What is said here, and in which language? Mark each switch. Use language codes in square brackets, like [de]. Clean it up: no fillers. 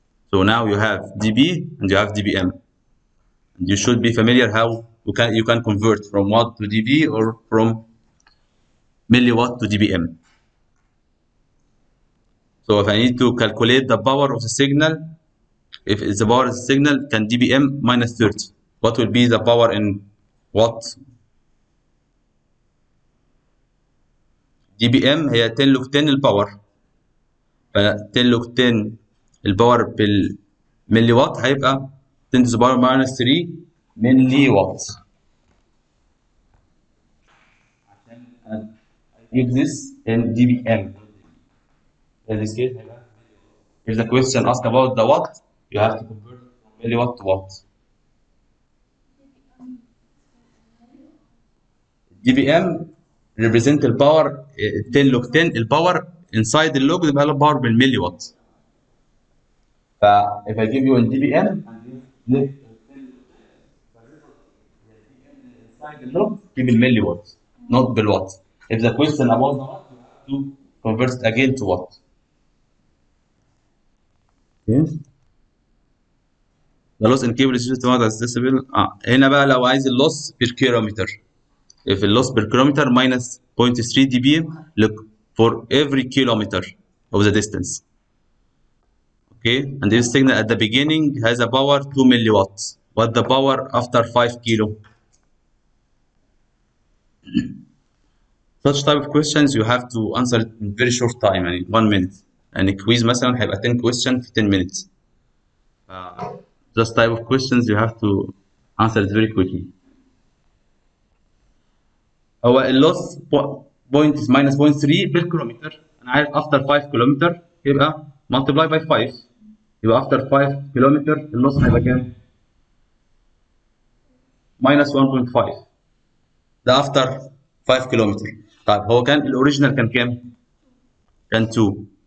[en] So now you have dB and you have dBm. And you should be familiar how you can convert from watt to dB or from milliwatt to dBm. So if I need to calculate the power of the signal, if it's the power of the signal can dBm minus 30, what will be the power in watt? [ar] dBm هي 10 log 10 الباور، ف 10 log 10 الباور بالملي وات هيبقى 10 [en] to the power minus [ar] 3 ملي وات. عشان [en] I give this in dBm. In this case, if the question asks about the watt, you have to convert from milliwatt to watt. dBm represent the power 10 log 10 الباور inside the log [ar] يبقى له [en] power [ar] بالملي وات. ف [en] if I give you in dBm and inside the log give [ar] بالملي وات [en] not [ar] بالوات. [en] If the question about the watt you have to convert it again to watt. Okay. The loss in cable is just accessible. [ar] هنا بقى لو عايز اللوس [en] per kilometer. If the loss per kilometer minus 0.3 dB look for every kilometer of the distance. Okay, and this signal at the beginning has a power 2 milliwatts. What the power after 5 kilo? Such type of questions you have to answer in very short time, [ar] يعني [en] 1 minute. [ar] يعني quiz مثلا هيبقى 10 [en] questions [ar] في 10 [en] minutes. This type of questions you have to answer it very quickly. [ar] هو اللوس بوينت [en] minus [ar] 0.3 بالكيلومتر. انا عارف [en] after 5 [ar] كيلومتر يبقى [en] multiply by 5 [ar] يبقى after 5 كيلومتر اللوس هيبقى كام؟ minus 1.5 ده after 5 كيلومتر. طيب هو كان الاوريجينال كان كام؟ كان 2.